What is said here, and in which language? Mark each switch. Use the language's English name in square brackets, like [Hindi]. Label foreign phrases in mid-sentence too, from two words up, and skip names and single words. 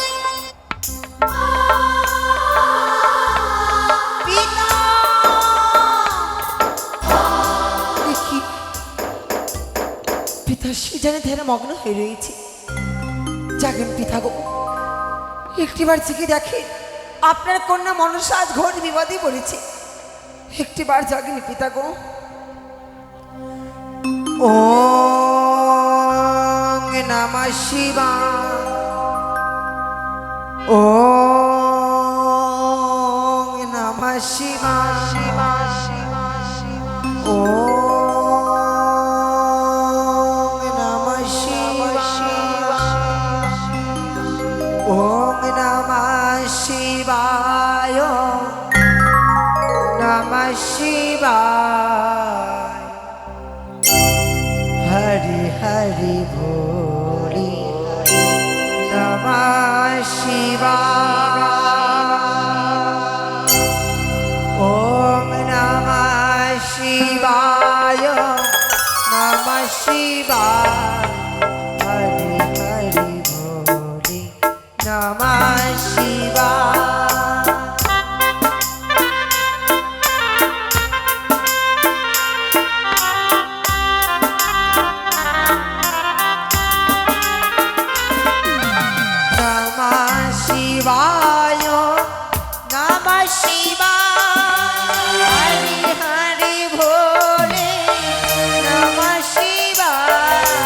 [Bangla] দেখি পিতা সেখানে ধ্যানে মগ্ন হয়ে রয়েছে। জাগেন পিতা গো, একটিবার জেগে দেখে আপনার কন্যা মনসা আজ ঘোর বিপদে পড়েছে। একটিবার জাগেন পিতা গো। [Sanskrit] ওং নমঃ শিবায়, ওং নমঃ শিবায়, ওং নমঃ শিবায়, ওং নমঃ শিবায়, নমঃ শিবায়। শিবায় হরি হরি ভোলে নমঃ শিবায় ওম নমঃ শিবায় নমঃ শিবায় হরি হরি ভোলে নমঃ শিবায় शिवाय नमः शिवाय हरि हरि भोले नमः शिवाय